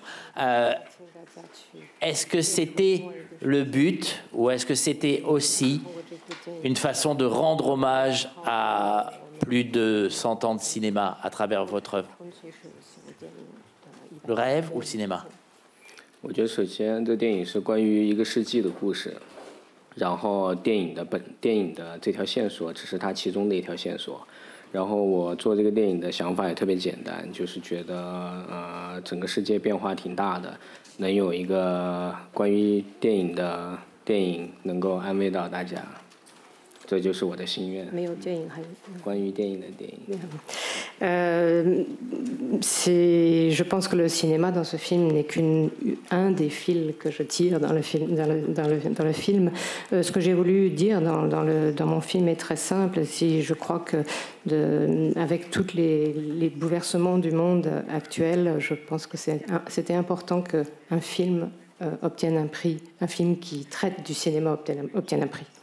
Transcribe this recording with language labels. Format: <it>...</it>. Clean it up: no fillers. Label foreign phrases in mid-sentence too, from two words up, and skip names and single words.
<fr>Est-ce que c'était le but ou est-ce que c'était aussi une façon de rendre hommage à plus de 100 ans de cinéma à travers votre œuvre? Le rêve ou le cinéma?</fr> <zh>我觉得首先这电影是关于一个世纪的故事，然后电影的这条线索只是它其中的一条线索。然后我做这个电影的想法也特别简单，就是觉得整个世界变化挺大的，能有一个关于电影的电影能够安慰到大家，这就是我的心愿。没有电影还关于电影的电影。</zh> <fr>Je pense que le cinéma dans ce film n'est qu'un des fils que je tire dans le film. Ce que j'ai voulu dire dans mon film est très simple. Je crois que avec tous les bouleversements du monde actuel, je pense que c'était important qu'un film obtienne un prix, un film qui traite du cinéma obtienne un prix.</fr>